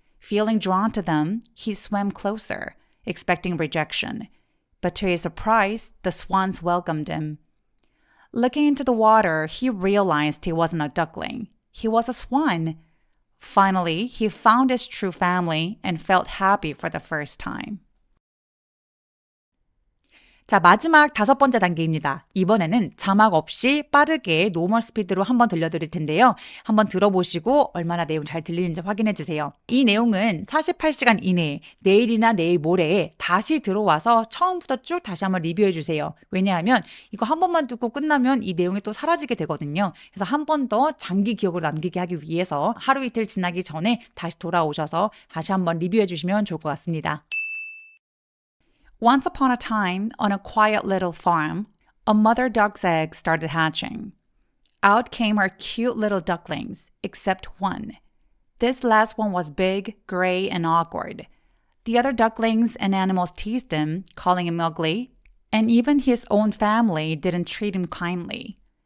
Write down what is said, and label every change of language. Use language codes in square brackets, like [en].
[en] Feeling drawn to them, he swam closer, expecting rejection. But to his surprise, the swans welcomed him. Looking into the water, he realized he wasn't a duckling. He was a swan. Finally, he found his true family and felt happy for the first time. [ko] 자, 마지막 5번째 단계입니다. 이번에는 자막 없이 빠르게 노멀 스피드로 한번 들려드릴 텐데요. 한번 들어보시고 얼마나 내용 잘 들리는지 확인해 주세요. 이 내용은 48시간 이내에 내일이나 내일 모레에 다시 들어와서 처음부터 쭉 다시 한번 리뷰해 주세요. 왜냐하면 이거 한 번만 듣고 끝나면 이 내용이 또 사라지게 되거든요. 그래서 한 번 더 장기 기억으로 남기게 하기 위해서 하루 이틀 지나기 전에 다시 돌아오셔서 다시 한번 리뷰해 주시면 좋을 것 같습니다. [en] Once upon a time, on a quiet little farm, a mother duck's eggs started hatching. Out came her cute little ducklings, except one. This last one was big, gray, and awkward. The other ducklings and animals teased him, calling him ugly, and even his own family didn't treat him kindly.